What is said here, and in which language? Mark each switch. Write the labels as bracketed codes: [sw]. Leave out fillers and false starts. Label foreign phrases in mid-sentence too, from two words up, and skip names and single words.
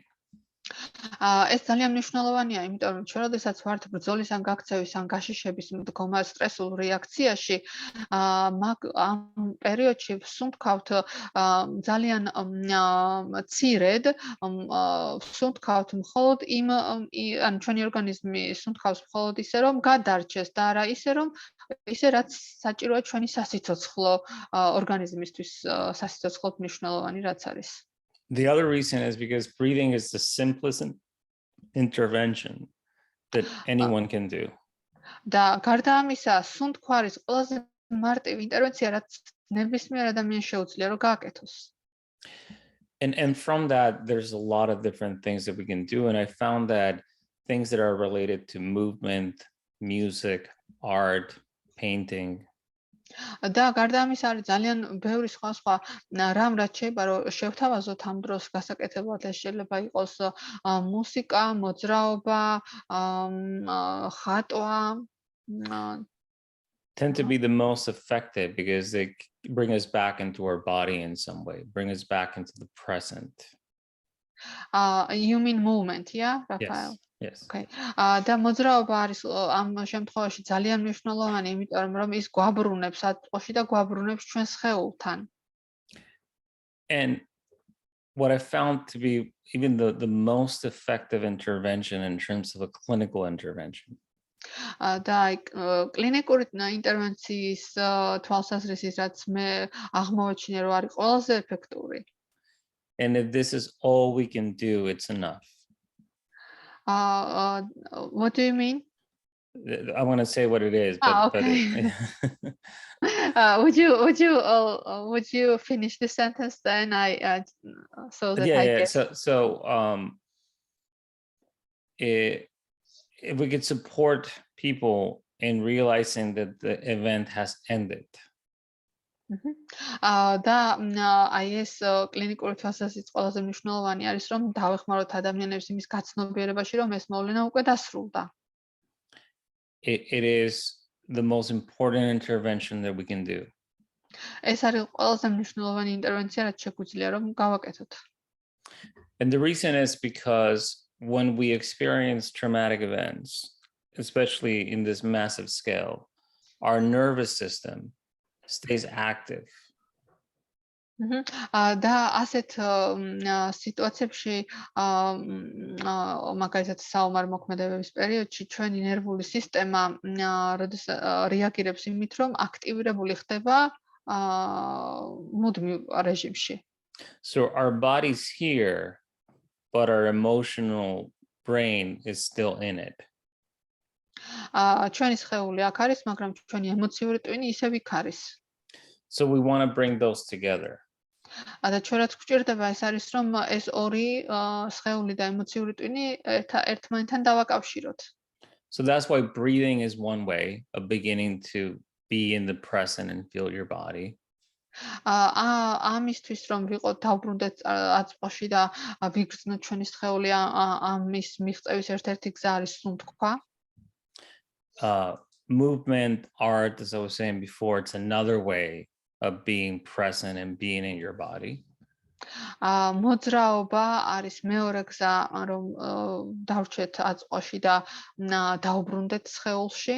[ka] ეს ძალიან მნიშვნელოვანია, იმიტომ რომ ჩვენ როდესაც ვართ ბრძოლის ან გაქცევის ან გაშიშების მდგომარ სტრესულ რეაქციაში, ამ პერიოდში ვსუნთქავთ ძალიან მცირედ, ვსუნთქავთ მხოლოდ ან ჩვენი ორგანიზმი სუნთქავს მხოლოდ ისე რომ გადარჩეს და არა ისე რაც საჭიროა ჩვენი სასიცოცხლო ორგანიზმისთვის სასიცოცხლოდ მნიშვნელოვანი რაც არის. [en] The other reason is because breathing is the simplest intervention that anyone can do. [ka] და გარდა ამისა, სუნთქვა არის ყველაზე მარტივი ინტერვენცია, რაც ნებისმიერ ადამიანს შეუძლია რომ გააკეთოს. [en] And from that, there's a lot of different things that we can do. And I found that things that are related to movement, music, art, painting. [ka] და გარდა ამისა არის ძალიან ბევრი სხვა რამ რაც შეიძლება რომ შევთავაზოთ ამ დროს გასაკეთებლად ეს შეიძლება იყოს მუსიკა, მოძრაობა, ხატვა. [en] Tend to be the most effective because they bring us back into our body in some way, bring us back into the present. You mean movement, yeah, Rafael? Yes. Okay. [ka] და მოძრაობა არის ამ შემთხვევაში ძალიან მნიშვნელოვანი, იმიტომ რომ ის გვაბრუნებს ატყოში და გვაბრუნებს ჩვენ სხეულთან. [en] And what I found to be even the most effective intervention in terms of a clinical intervention. [ka] და კლინიკური ინტერვენციის თვალსაზრისით რაც მე აღმოაჩინე რომ არის ყველაზე ეფექტური. [en] And if this is all we can do, it's enough. What do you mean? I want to say what it is, but, okay. Would you finish the sentence then? So that I get. So if we could support people in realizing that the event has ended. [ka] და აი ეს კლინიკური თვალსაზრისით ყველაზე მნიშვნელოვანი არის რომ დავეხმაროთ ადამიანებს იმის გაცნობიერებაში რომ ეს მოვლენა უკვე დასრულდა. [en] It is the most important intervention that we can do. [ka] ეს არის ყველაზე მნიშვნელოვანი ინტერვენცია რაც შეგვიძლია რომ გავაკეთოთ. [en] And the reason is because when we experience traumatic events, especially in this massive scale, our nervous system stays active. [ka] და ასეთ სიტუაციებში მაგალითად საომარ მოქმედებების პერიოდში ჩვენი ნერვული სისტემა რეაგირებს იმით რომ აქტივირებული ხდება მუდმივ რეჟიმში. [en] So our body's here, but our emotional brain is still in it. [ka] ჩვენი სხეული აქ არის, მაგრამ ჩვენი ემოციური ტვინი ისევ იქ არის. [en] So we want to bring those together. [ka] და ჩვენ რაც გვჭირდება ეს არის რომ ეს ორი სხეული და ემოციური ტვინი ერთმანეთთან დავაკავშიროთ. [en] So that's why breathing is one way of beginning to be in the present and feel your body. [ka] ამისთვის რომ ვიყოთ დავბრუნდეთ აწმყოში და ვიგრძნოთ ჩვენი სხეული ამის მიღწევის ერთ-ერთი გზა არის სუნთქვა. [en] Movement, art, as I was saying before, it's another way of being present and being in your body. [ka] მოძრაობა არის მეორე გზა რომ დავრჩეთ აწმყოში და დავბრუნდეთ სხეულში.